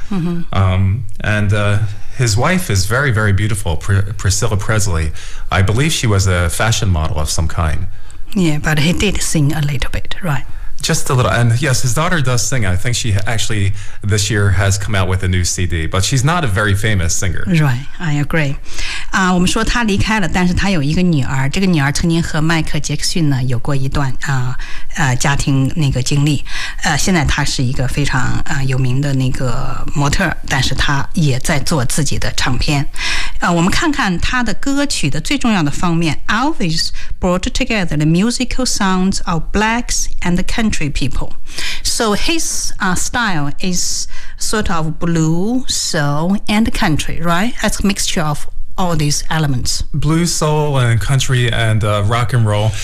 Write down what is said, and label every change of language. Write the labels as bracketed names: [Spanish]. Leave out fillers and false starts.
[English] Mm-hmm. His wife is very, very beautiful, Priscilla Presley. I believe she was a fashion model of some kind. Yeah, but he did sing a little bit, right? Just a little, and yes, his daughter does sing. I think she actually this year has come out with a new CD, but she's not a very famous singer. Right, I agree. [Chinese] 我们说他离开了，但是他有一个女儿，这个女儿曾经和迈克杰克逊呢有过一段家庭那个经历。现在她是一个非常有名的那个模特，但是她也在做自己的唱片。我们看看他的歌曲的最重要的方面。 [English] Elvis brought together the musical sounds of blacks and country people. So his style is sort of blues, soul, and country, right? That's a mixture of all these elements. Blues, soul, and country, and rock and roll.